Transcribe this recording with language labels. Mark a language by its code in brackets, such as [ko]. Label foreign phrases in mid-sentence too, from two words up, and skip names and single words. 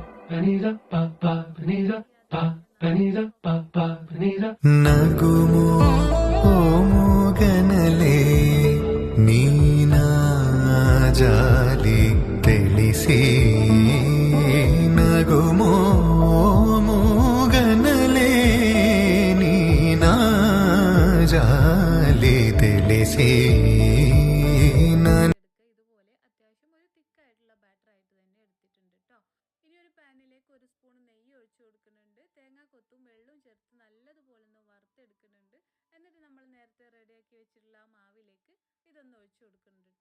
[te] నగుమో ఓ మూగనలే నీనా జాలి తెలిసి నగుమో మూగనలే నీనా జాలి తెలిసి [ml] ഇതുപോലെ അത്യാവശ്യം ഒരു തിക്കായിട്ടുള്ള ബാറ്റർ ആയിട്ട് തന്നെ എടുത്തിട്ടുണ്ട് കേട്ടോ. ഇനി ഒരു പാനിലേക്ക് ഒരു സ്പൂൺ നെയ്യ് ഒഴിച്ചു കൊടുക്കുന്നുണ്ട്. തേങ്ങാക്കൊത്തും വെള്ളവും ചേർത്ത് നല്ലതുപോലെ ഒന്ന് വറുത്തെടുക്കുന്നുണ്ട്. എന്നിട്ട് നമ്മൾ നേരത്തെ റെഡിയാക്കി വെച്ചിട്ടുള്ള ആ മാവിലേക്ക് ഇതൊന്ന് ഒഴിച്ചു കൊടുക്കുന്നുണ്ട് കേട്ടോ.